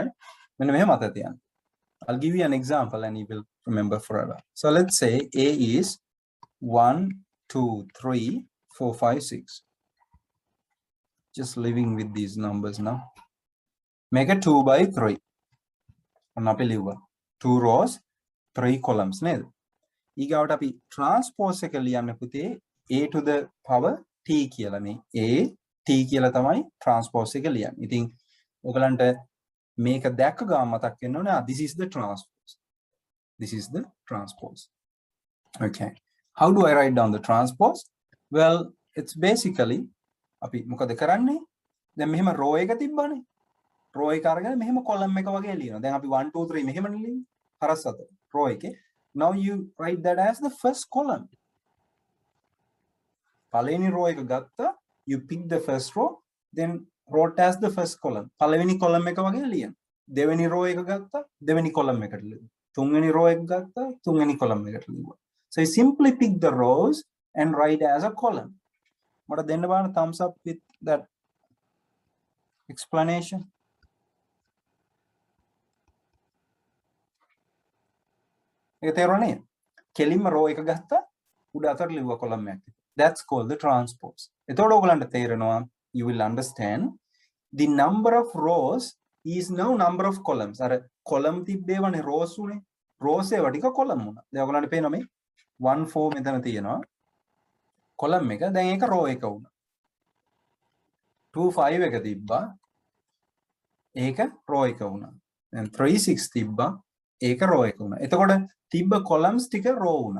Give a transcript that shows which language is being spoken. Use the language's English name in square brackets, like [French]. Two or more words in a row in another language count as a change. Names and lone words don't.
[Sinhala] මෙන්න මෙහෙම මතක තියන්න. [English] I'll give you an example and you will remember forever. So let's say A is 1 2 3 4 5 6. Just living with these numbers now. Make it 2/3. [Sinhala] ඔන්න අපි ලිව්වා. [English] 2 rows 3 columns [Sinhala] නේද? ඊගාවට අපි transpose එක ලියන්න පුතේ [English] A to the power t [Sinhala] කියලා මේ A t කියලා තමයි transpose එක ලියන්නේ. ඉතින් ඔයගලන්ට මේක දැක්ක ගමන් මතක් වෙන්න ඕනේ [English] this is the transpose. This is the transpose. Okay. How do I write down the transpose? Well, it's basically [Sinhala] අපි මොකද කරන්නේ? දැන් මෙහෙම row එක තිබ්බනේ. row එක අරගෙන මෙහෙම column එක වගේ ලියනවා. දැන් අපි 1 2 3 මෙහෙමනේ ලියන්නේ. හරස් අත row එකේ. [English] Now you write that as the first column. [Sinhala] පළවෙනි row එක ගත්තා, [English] you pick the first row, then wrote as the first column. [Sinhala] පළවෙනි column එක වගේ ලියන්න. දෙවෙනි row එක ගත්තා, දෙවෙනි column එකට ලියන්න. තුන්වෙනි row එක ගත්තා, තුන්වෙනි column එකට ලියන්න. [English] So you simply pick the rows and write as a column. [Sinhala] මට දෙන්න බලන්න [English] thumbs up with that explanation. [Sinhala] ඒක තේරුණා නේද? කෙලින්ම row එක ගත්තා උඩ අතට ලිව්වා column එකක්. [English] That's called the transpose. [Sinhala] එතකොට ඔයගලන්ට තේරෙනවා [English] you will understand the number of rows is now number of columns. [Sinhala] අර column තිබ්බේවනේ rows උනේ. rows ඒවා ටික column වුණා. දැන් ඔයගලන්ට පේනවා මේ 1 4 මෙතන තියෙනවා. column එක දැන් ඒක row එක වුණා. 2 5 එක තිබ්බා. ඒක row එක වුණා. දැන් 3 6 තිබ්බා. ඒක row එක වුණා. එතකොට තිබ්බ columns ටික row වුණා.